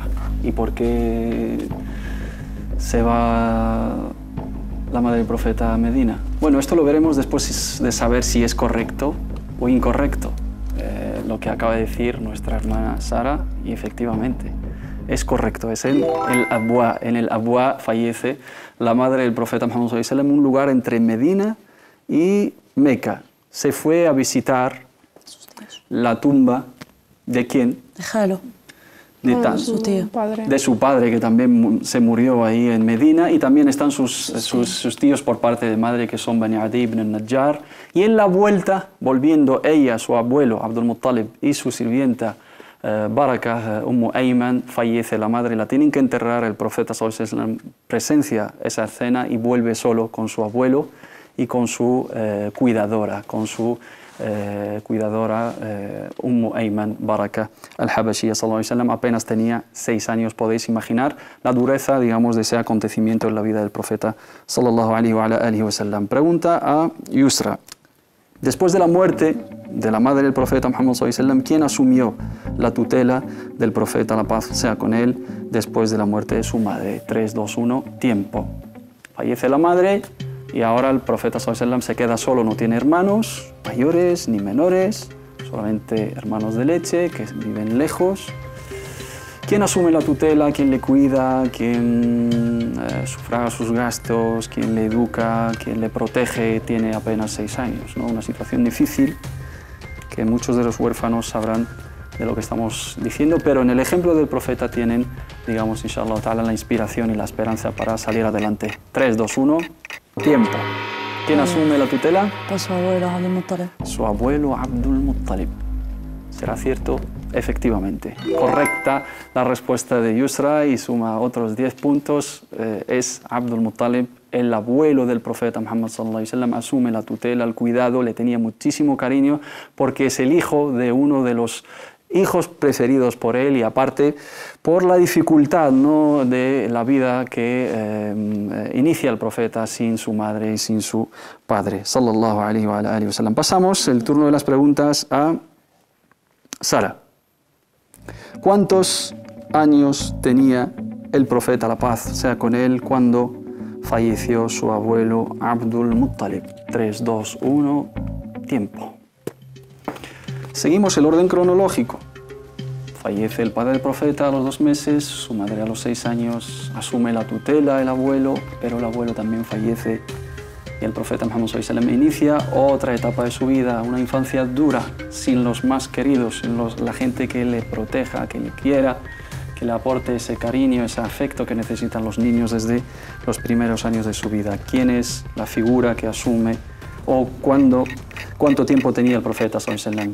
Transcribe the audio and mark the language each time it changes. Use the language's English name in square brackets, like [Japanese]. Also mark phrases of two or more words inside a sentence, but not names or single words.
[Spanish] ¿Y por qué se va la madre del profeta a Medina? Bueno, esto lo veremos después de saber si es correcto o incorrecto lo que acaba de decir nuestra hermana Sara, y efectivamente es correcto, es en el Abwa. En el Abwa fallece la madre del profeta Muhammad [Arabic] صلى الله عليه وسلم, [Spanish] un lugar entre Medina y Meca. Se fue a visitar la tumba ¿de quién? De Jalo. De su tío. De su padre, que también se murió ahí en Medina, y también están sus tíos por parte de madre, que son Bani Adi ibn al-Najjar. Y en la vuelta, volviendo ella, su abuelo Abdul Muttalib, y su sirvienta Baraka, Ayman, fallece la madre, la tienen que enterrar. El profeta [Arabic] صلى الله عليه وسلم [Spanish] presencia esa escena y vuelve solo con su abuelo y con su cuidadora, Ayman Baraka al-Habashiyya [Arabic] صلى الله عليه وسلم. [Spanish] Apenas tenía 6 años. Podéis imaginar la dureza, digamos, de ese acontecimiento en la vida del profeta [Arabic] صلى الله عليه وسلم. [Spanish] Pregunta a Yusra: después de la muerte de la madre del profeta Muhammad [Arabic] صلى الله عليه وسلم, [Spanish] ¿quién asumió la tutela del profeta, la paz sea con él, después de la muerte de su madre? 3, 2, 1, tiempo. Fallece la madre y ahora el profeta [Arabic] صلى الله عليه وسلم [Spanish] se queda solo, no tiene hermanos mayores ni menores, solamente hermanos de leche que viven lejos. ¿Quién asume la tutela? ¿Quién le cuida? ¿Quién sufraga sus gastos? ¿Quién le educa? ¿Quién le protege? Tiene apenas 6 años, ¿no? Una situación difícil que muchos de los huérfanos sabrán de lo que estamos diciendo, pero en el ejemplo del profeta tienen, digamos, [Arabic] إن شاء الله تعالى, [Spanish] la inspiración y la esperanza para salir adelante. 3, 2, 1, tiempo. ¿Quién asume la tutela? Pues su abuelo, Abdul Muttalib. Su abuelo Abdul Muttalib. ¿Será cierto? Efectivamente. Correcta la respuesta de Yusra y suma otros 10 puntos. Es Abdul Muttalib, el abuelo del profeta Muhammad [Arabic] صلى الله عليه وسلم, [Spanish] asume la tutela, el cuidado, le tenía muchísimo cariño porque es el hijo de uno de los hijos preferidos por él, y aparte por la dificultad, ¿no?, de la vida que inicia el profeta sin su madre y sin su padre [Arabic] صلى الله عليه وسلم. [Spanish] Pasamos el turno de las preguntas a Sara. ¿Cuántos años tenía el profeta, la paz sea con él, cuando falleció su abuelo Abdul Muttalib? 3, 2, 1, tiempo. Seguimos el orden cronológico. Fallece el padre del profeta a los 2 meses, su madre a los 6 años, asume la tutela el abuelo, pero el abuelo también fallece y el profeta Muhammad [Arabic] صلى الله عليه وسلم [Spanish] inicia otra etapa de su vida, una infancia dura, sin los más queridos, sin la gente que le proteja, que le quiera, que le aporte ese cariño, ese afecto que necesitan los niños desde los primeros años de su vida. ¿Quién es la figura que asume o cuánto tiempo tenía el profeta [Arabic] صلى الله عليه وسلم?